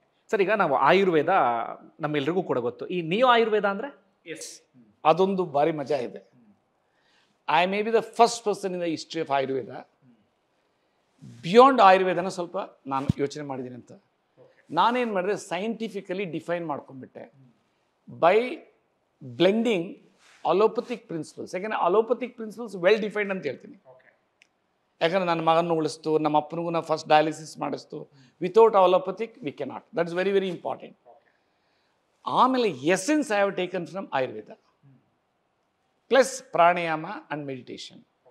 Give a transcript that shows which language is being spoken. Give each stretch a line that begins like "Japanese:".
Kannada: Sir, ಈಗ ನಾವು ಆಯುರ್ವೇದ ನಮ್ಮೆಲ್ರಿಗೂ ಕೂಡ ಗೊತ್ತು. ಈ ನಿಯೋ ಆಯುರ್ವೇದ ಅಂದರೆ ಅದೊಂದು ಭಾರಿ ಮಜಾ ಇದೆ.
English: I may be the first person in the history of Ayurveda.
Kannada: Beyond ಆಯುರ್ವೇದನ ಸ್ವಲ್ಪ ನಾನು ಯೋಚನೆ ಮಾಡಿದ್ದೀನಿ ಅಂತ. ನಾನೇನು ಮಾಡಿದೆ, scientifically define ಮಾಡ್ಕೊಂಡ್ಬಿಟ್ಟೆ.
English: by blending allopathic principles.
Kannada: ಯಾಕಂದರೆ allopathic principles
English: well defined
Kannada: ಅಂತ ಹೇಳ್ತೀನಿ. ಯಾಕಂದರೆ ನನ್ನ ಮಗನ ಉಳಿಸ್ತು, ನಮ್ಮ ಅಪ್ಪನಿಗೂ ನಾವು first dialysis ಮಾಡಿಸ್ತು.
English: Without allopathic we cannot. That is very very important.
Kannada: ಆಮೇಲೆ
English: Essence I have taken from Ayurveda plus pranayama and meditation.